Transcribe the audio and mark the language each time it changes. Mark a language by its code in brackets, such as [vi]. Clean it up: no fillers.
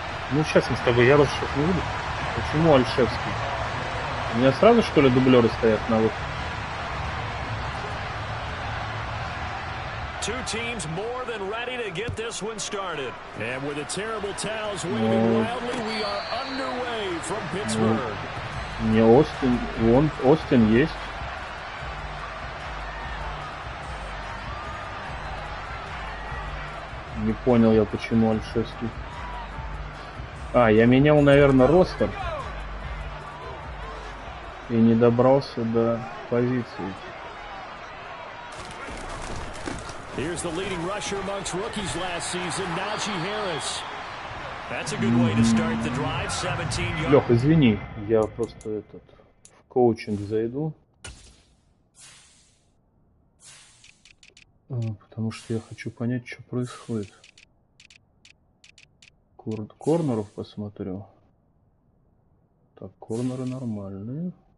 [ru] Ну, сейчас мы с тобой, я вас сейчас не буду. Почему Альшевский? У меня сразу, что ли, дублеры стоят на выход? [en] Two teams more than ready to get this one started. And with the terrible towels waving wildly, we are underway from Pittsburgh. [ru] Не Остин, Остин есть. Не понял я, почему Альшевский. Я менял, наверное, ростер и не добрался до позиции. [en] Here's the leading rusher amongst rookies last season, Najee Harris. That's a good way to start the drive, 17 yards. [ru] Лёх, извини, я просто в коучинг зайду. Потому что я хочу понять, что происходит. Корнеров посмотрю. Так, корнеры нормальные.